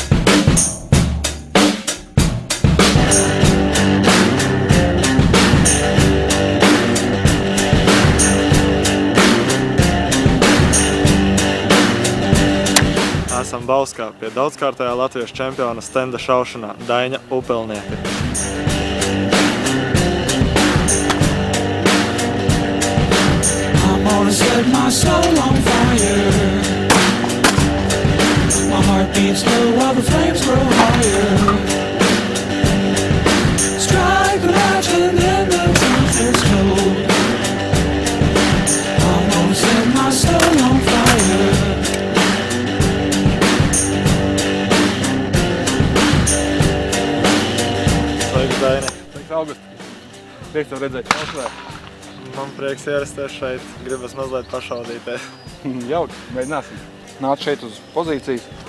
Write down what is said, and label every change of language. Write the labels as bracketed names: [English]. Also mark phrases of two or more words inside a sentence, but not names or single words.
[Latvian] Esam Bauskā pie daudzkārtējā Latvijas čempiona stenda šaušanā Daina Upelnieka. [English] I'm gonna set my soul on fire. My heart beats low while the flames grow higher. Strike a match and then the truth is told. I'm gonna set my soul on fire. [Latvian] Sveiks, Daini! Sveiks, August! Prieks tev redzēt šautavē. Man prieks ierasties šeit, gribas mazliet pašaudīties. Jauki, mēģināsim. Nāc šeit uz pozīcijas.